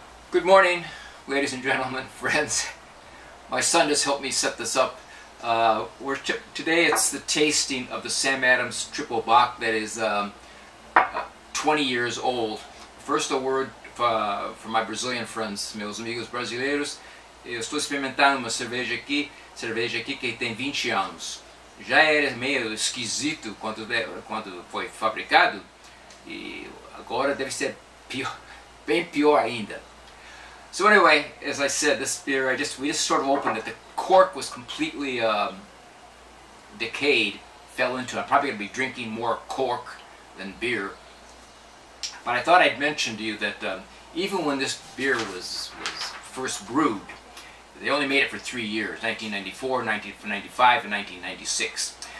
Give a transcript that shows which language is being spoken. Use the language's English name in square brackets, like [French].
[English] Good morning, ladies and gentlemen, friends. My son just helped me set this up. Today it's the tasting of the Sam Adams Triple Bock that is 20 years old. First, a word for my Brazilian friends, [Portuguese] meus amigos brasileiros. Eu estou experimentando uma cerveja aqui que tem 20 anos. Já era meio esquisito quando foi fabricado e agora deve ser pior, bem pior ainda. [English] So anyway, as I said, this beer, we just sort of opened it. The cork was completely decayed, fell into it. I'm probably going to be drinking more cork than beer. But I thought I'd mention to you that even when this beer was first brewed, they only made it for 3 years, 1994, 1995, and 1996.